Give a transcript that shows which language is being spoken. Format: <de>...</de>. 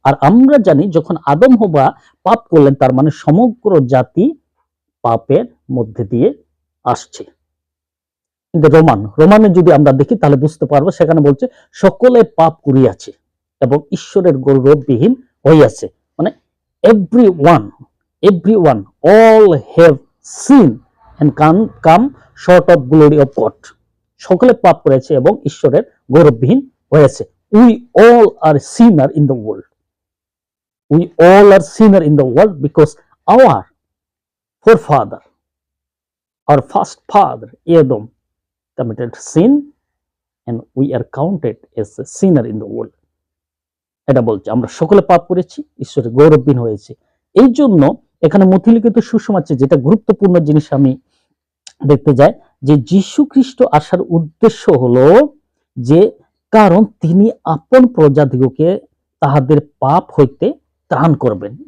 <bn>আর আমরা জানি যখন আদম হওয়া পাপ করলেন, তার মানে সমগ্র জাতি পাপের মধ্যে দিয়ে আসছে। কিন্তু রোমানে যদি আমরা দেখি তাহলে বুঝতে পারবো, সেখানে বলছে সকলে পাপ করিয়াছে এবং ঈশ্বরের গৌরববিহীন হইয়াছে।</bn> <en>মানে everyone all have sinned and come short of glory of God.</en> <bn>সকলে পাপ করেছে এবং ঈশ্বরের গৌরববিহীন হয়েছে।</bn> <en>We all are sinner in the world. We all are sinner in the world because our forefather, our first father, Adam, committed sin and we are counted as a sinner in the world.</en> <bn>এটা বলছে আমরা সকলে পাপ করেছি, ঈশ্বরের গৌরববিহীন হয়েছে। এই জন্য এখানে মথিলিখিত সুসমাচার যেটা গুরুত্বপূর্ণ জিনিস আমি দেখতে যাই যে যীশু খ্রিস্ট আসার উদ্দেশ্য হলো যে কারণ তিনি আপন প্রজাদিগকে তাহাদের পাপ হইতে ত্রাণ করবেন।</bn>